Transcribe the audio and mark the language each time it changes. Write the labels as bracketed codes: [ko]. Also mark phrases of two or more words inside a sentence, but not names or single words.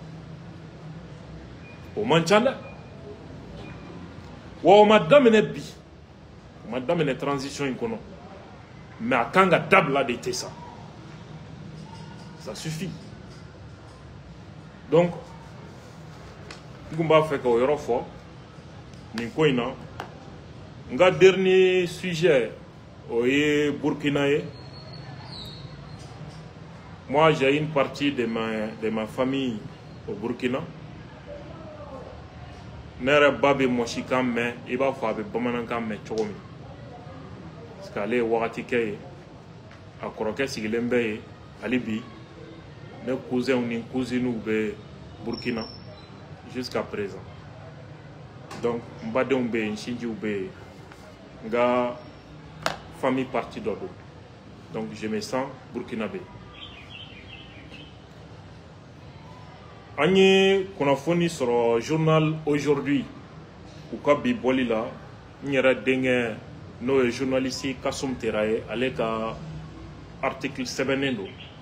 [bm] o man ca dɛ wa o ma daminɛ bi o ma daminɛ transition in kɔnɔ mais a kan ka dabila de tɛ sa [fr] ça suffit [bm] donc n kun b'a fɛ ka o yɔrɔ fɔ nin ko in na n ka dernier sujet o ye Burkina ye. [fr] Moi j'ai une partie de ma famille au Burkina. [bm] Ne yɛrɛ ba bɛ mɔsikan mɛn i b'a fɔ a bɛ bamanankan mɛn cogo min [fr] parce que [bm] ale ye wagati kɛ ye a kɔrɔkɛ sigilen bɛ yen hali bi ne cousinw ni cousines bɛ Burkina [fr] jusqu'à présent [bm] donc n badenw bɛ yen n sinjiw bɛ yen n ka famille partie dɔ don [fr] donc je me sens burkinabé. [bm] An ye kunnafoni sɔrɔ [fr] journal aujourd'hui [bm] u ka bi bɔli la n yɛrɛ denkɛ n'o ye journaliste Kasum Tera ye ale ka article sɛbɛnnen don